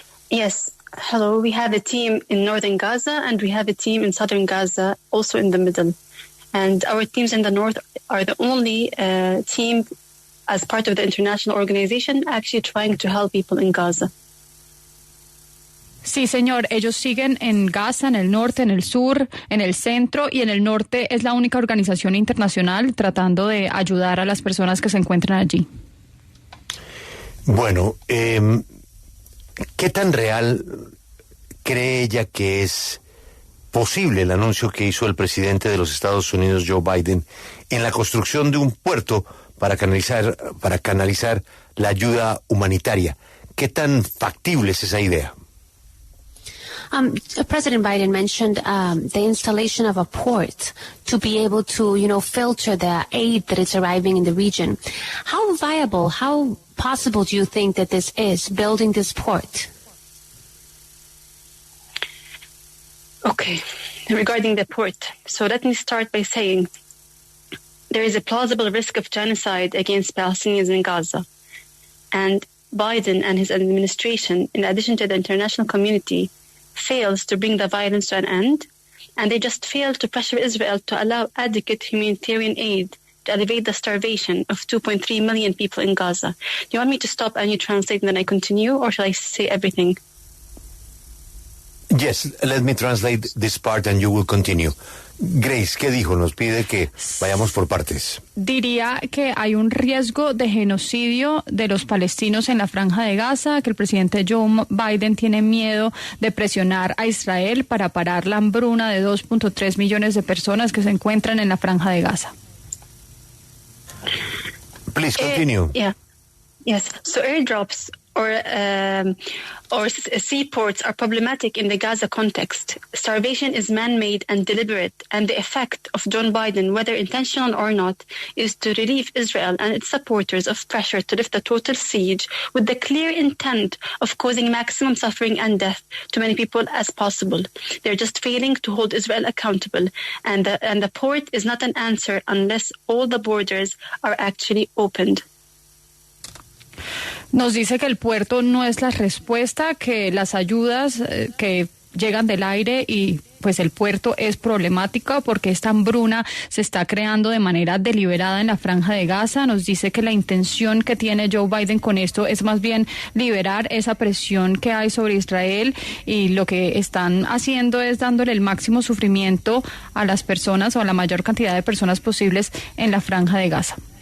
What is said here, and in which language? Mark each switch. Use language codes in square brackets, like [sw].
[en] Yes. Hello. We have a team in northern Gaza and we have a team in southern Gaza, also in the middle. And our teams in the north are the only team as part of the international organization actually trying to help people in Gaza. [es] Sí, señor. Ellos siguen en Gaza, en el norte, en el sur, en el centro y en el norte es la única organización internacional tratando de ayudar a las personas que se encuentran allí. Bueno, ¿qué tan real cree ella que es posible el anuncio que hizo el presidente de los Estados Unidos, Joe Biden, en la construcción de un puerto para canalizar la ayuda humanitaria? ¿Qué tan factible es esa idea? [en] President Biden mentioned the installation of a port to be able to, filter the aid that is arriving in the region. How viable, how possible do you think that this is, building this port? Okay, regarding the port. So let me start by saying there is a plausible risk of genocide against Palestinians in Gaza. And Biden and his administration, in addition to the international community, fails to bring the violence to an end, and they just failed to pressure Israel to allow adequate humanitarian aid to alleviate the starvation of 2.3 million people in Gaza. Do you want me to stop and you translate and then I continue, or shall I say everything? Yes, let me translate this part and you will continue. [es] Grace, ¿qué dijo? Nos pide que vayamos por partes. Diría que hay un riesgo de genocidio de los palestinos en la Franja de Gaza, que el presidente Joe Biden tiene miedo de presionar a Israel para parar la hambruna de 2.3 millones de personas que se encuentran en la Franja de Gaza. [en] Please continue. Yes. So airdrops or seaports are problematic in the Gaza context. Starvation is man-made and deliberate, and the effect of John Biden, whether intentional or not, is to relieve Israel and its supporters of pressure to lift a total siege with the clear intent of causing maximum suffering and death to many people as possible. They're just failing to hold Israel accountable, and the port is not an answer unless all the borders are actually opened. [es] Nos dice que el puerto no es la respuesta, que las ayudas que llegan del aire y pues el puerto es problemático porque esta hambruna se está creando de manera deliberada en la Franja de Gaza. Nos dice que la intención que tiene Joe Biden con esto es más bien liberar esa presión que hay sobre Israel, y lo que están haciendo es dándole el máximo sufrimiento a las personas, o a la mayor cantidad de personas posibles en la Franja de Gaza.